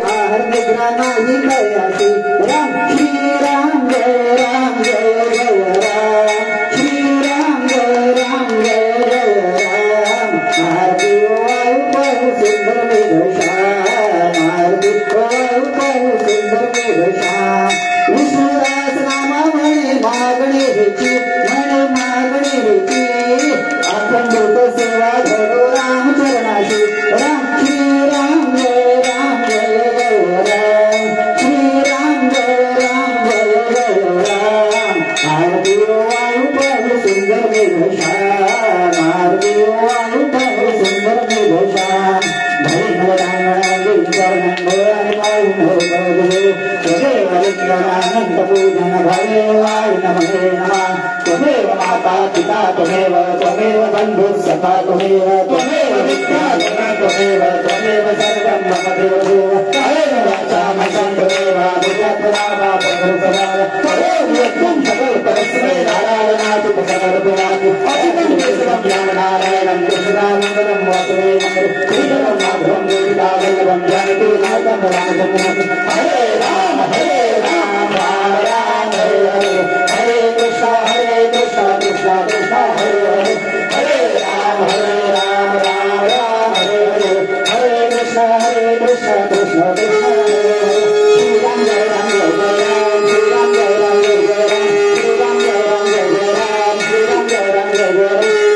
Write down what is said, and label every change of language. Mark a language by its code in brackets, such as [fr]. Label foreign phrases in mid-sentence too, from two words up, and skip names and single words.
[mr] बाहेर निद्रा नाही कयाची राम श्रीराम जय राम जय जय राम श्रीराम जय राम जय जय राम आरती वायु बहु सुंदर मेघश्याम आरती वायु बहु सुंदर मेघश्याम विष्णुदास नामा म्हणे मागणी हेची म्हणे मागणी हेची अखंडित सेवा घडो राम चरणाशी राम श्रीराम जय राम जय जय राम श्रीराम जय राम जय जय राम आरती वायु बहु सुंदर मेघश्याम आरती वायु बहु सुंदर मेघश्याम [sa] पूजन भवे वायु नमः नमः त्वमेव माता पिता त्वमेव त्वमेव बन्धु सखा त्वमेव त्वमेव विद्याधर त्वमेव त्वमेव सर्वं मम देवदेव त्वमेव वाचामहं त्वमेव विद्यात्मना प्रभुसदा त्वमेव यज्ञं सकल परस्मै नारायणाति प्रसमर्पयामि अचितं केशवं रामनारायणं कृष्णानन्दनं वासुदेवं श्रीधरं माधवं गोविन्दावल्लभं जानकी नाथं रामचन्द्रं हरे राम राम राम हरे हरे हरे कृष्णा कृष्णा कृष्णा हरे हरे हरे राम राम राम हरे हरे हरे कृष्णा कृष्णा कृष्णा हरे हरे श्री राम जय राम जय राम श्री राम जय राम जय राम श्री राम जय राम जय राम श्री राम जय राम जय